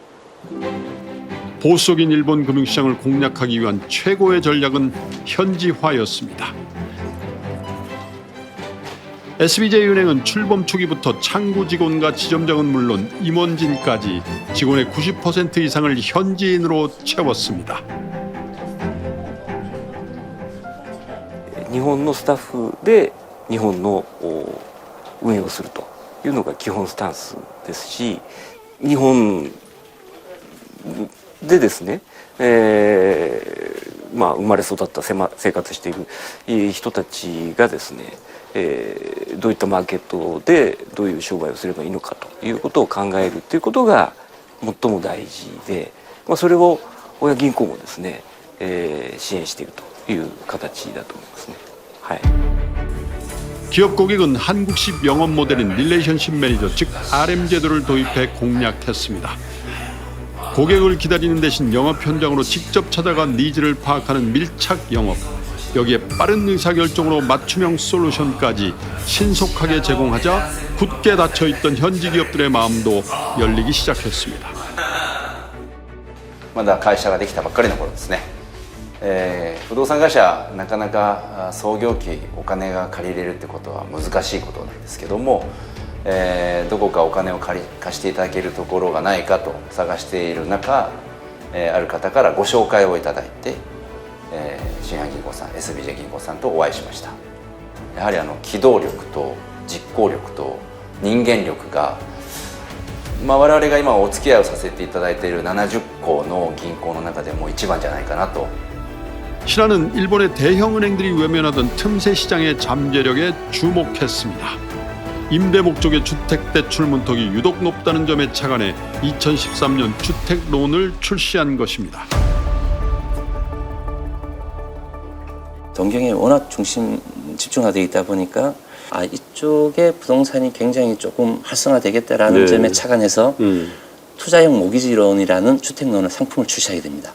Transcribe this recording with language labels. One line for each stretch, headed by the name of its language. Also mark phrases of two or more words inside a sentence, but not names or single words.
Korean: 보수적인 일본 금융시장을 공략하기 위한 최고의 전략은 현지화였습니다. SBJ은행은 출범 초기부터 창구 직원과 지점장은 물론 임원진까지 직원의 90% 이상을 현지인으로 채웠습니다.
Japanese: 日本のスタッフで日本の運営をするというのが基本スタンスですし、日本でですね、生まれ育った生活している人たちがですね、どういったマーケットでどういう商売をすればいいのかということを考えるということが最も大事で、それを親銀行もですね、支援しているという形だと思いますね。はい。
Korean: 기업 고객은 한국식 영업 모델인 릴레이션십 매니저, 즉 RM 제도를 도입해 공략했습니다. 고객을 기다리는 대신 영업 현장으로 직접 찾아가 니즈를 파악하는 밀착 영업, 여기에 빠른 의사결정으로 맞춤형 솔루션까지 신속하게 제공하자 굳게 닫혀있던 현지 기업들의 마음도 열리기 시작했습니다.
Japanese: まだ会社ができたばっかりの頃ですね。不動産会社なかなか創業期お金が借りれるってことは難しいことなんですけども、どこかお金を貸していただけるところがないかと探している中、ある方からご紹介をいただいて、新阪銀行さん SBJ 銀行さんとお会いしました。やはり機動力と実行力と人間力が、我々が今お付き合いをさせていただいている70個の銀行の中でも一番じゃないかなと。
Korean: 신한은 일본의 대형 은행들이 외면하던 틈새 시장의 잠재력에 주목했습니다. 임대 목적의 주택 대출 문턱이 유독 높다는 점에 착안해 2013년 주택론을 출시한 것입니다. 동경에 워낙 집중화되어 있다 보니까 이쪽에 부동산이 굉장히 조금 활성화되겠다라는 점에 착안해서 투자형 모기지론이라는 주택론을 상품을 출시하게 됩니다.